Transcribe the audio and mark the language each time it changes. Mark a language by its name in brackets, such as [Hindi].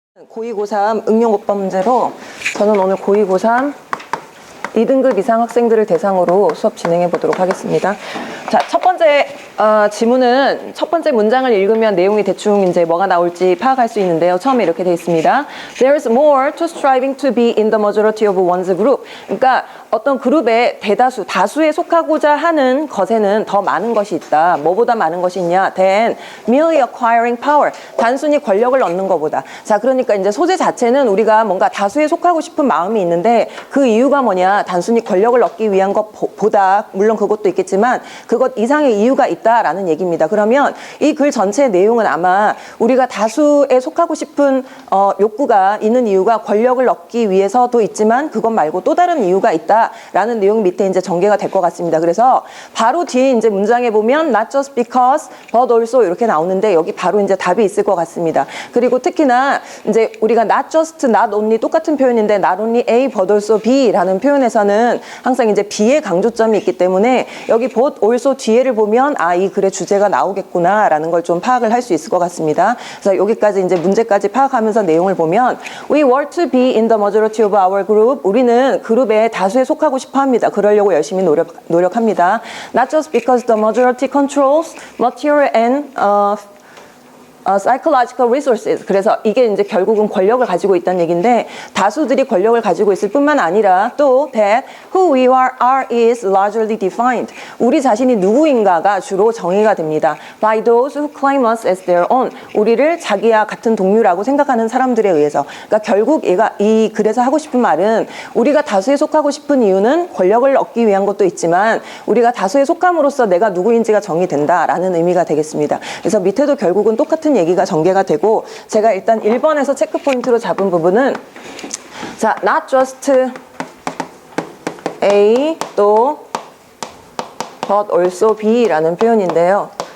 [Korean] 고2, 고3 응용어법 문제로 저는 오늘 고2, 고3 2등급 이상 학생들을 대상으로 수업 진행해 보도록 하겠습니다. 자, 첫 번째 지문은 첫 번째 문장을 읽으면 내용이 대충 이제 뭐가 나올지 파악할 수 있는데요. 처음에 이렇게 되어 있습니다. [English] There's more to striving to be in the majority of one's group. [Korean] 그러니까 어떤 그룹의 대다수, 다수에 속하고자 하는 것에는 더 많은 것이 있다. 뭐보다 많은 것이 있냐? [English] than merely acquiring power. [Korean] 단순히 권력을 얻는 것보다. 자, 그러니까 이제 소재 자체는 우리가 뭔가 다수에 속하고 싶은 마음이 있는데 그 이유가 뭐냐? 단순히 권력을 얻기 위한 것보다 물론 그것도 있겠지만 그것 이상의 이유가 있다라는 얘기입니다. 그러면 이 글 전체의 내용은 아마 우리가 다수에 속하고 싶은 욕구가 있는 이유가 권력을 얻기 위해서도 있지만 그것 말고 또 다른 이유가 있다라는 내용 밑에 이제 전개가 될 것 같습니다. 그래서 바로 뒤에 이제 문장에 보면 [English] not just because but also [Korean] 이렇게 나오는데 여기 바로 이제 답이 있을 것 같습니다. 그리고 특히나 이제 우리가 [English] not just, not only [Korean] 똑같은 표현인데 [English] not only A but also B [Korean] 라는 표현에서는 항상 이제 B의 강조점이 있기 때문에 여기 but also 뒤에를 보면 이 글의 주제가 나오겠구나라는 걸 좀 파악을 할 수 있을 것 같습니다. 그래서 여기까지 이제 문제까지 파악하면서 내용을 보면 [English] We were to be in the majority of our group. [Korean] 우리는 그룹의 다수에 속하고 싶어 합니다. 그러려고 열심히 노력합니다. [English] Not just because the majority controls material and psychological resources. [Korean] 그래서 이게 이제 결국은 권력을 가지고 있다는 얘기인데 다수들이 권력을 가지고 있을 뿐만 아니라 또 [English] that who we are is largely defined. [Korean] 우리 자신이 누구인가가 주로 정의가 됩니다. [English] By those who claim us as their own. [Korean] 우리를 자기와 같은 동료라고 생각하는 사람들에 의해서. 그러니까 결국 얘가 이 글에서 하고 싶은 말은 우리가 다수에 속하고 싶은 이유는 권력을 얻기 위한 것도 있지만 우리가 다수에 속함으로써 내가 누구인지가 정의된다라는 의미가 되겠습니다. 그래서 밑에도 결국은 똑같은 얘기가 전개가 되고 제가 일단 1번에서 체크 포인트로 잡은 부분은 자, [English] not just A [Korean] 또 [English] but also B [Korean] 라는 표현인데요.